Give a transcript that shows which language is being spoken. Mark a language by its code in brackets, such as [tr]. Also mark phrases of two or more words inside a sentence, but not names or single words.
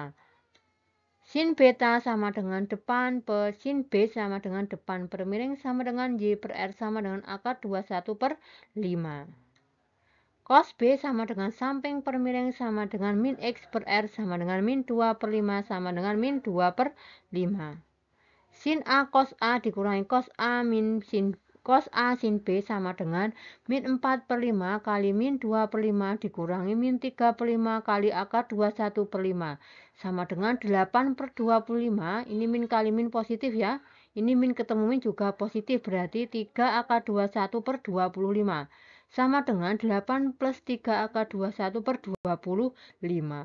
[id] Sin beta sama dengan depan per sin B sama dengan depan per miring sama dengan Y per R sama dengan akar 21 per 5. Cos B sama dengan samping per miring sama dengan min X per R sama dengan min 2 per 5 sama dengan min 2 per 5. Sin A cos A dikurangi cos A min sin cos A sin B sama dengan min 4 per 5 kali min 2 per 5 dikurangi min 3 per 5 kali akar 21 per 5 sama dengan 8 per 25. Ini min kali min positif ya. Ini min ketemu min juga positif berarti 3 akar 21 per 25 sama dengan 8 plus 3 akar 21 per 25.